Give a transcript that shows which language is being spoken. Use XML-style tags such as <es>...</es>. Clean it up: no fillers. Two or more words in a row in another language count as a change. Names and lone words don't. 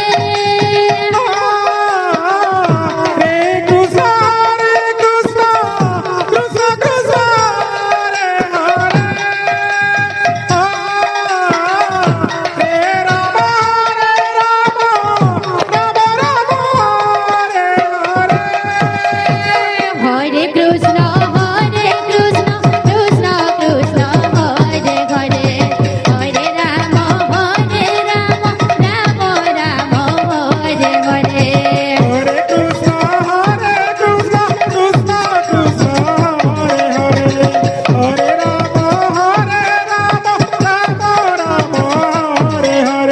<sa>हरे कृष्ण कृष्ण कृष्ण कृष्ण हरे हरे हरे राम हरे कृष्ण कृष्ण कृष्ण हरे हरे हरे राम राम राम हरे हरे हरे कृष्ण कृष्ण कृष्ण हरे हरे हरे राम राम हरे हरे</sa>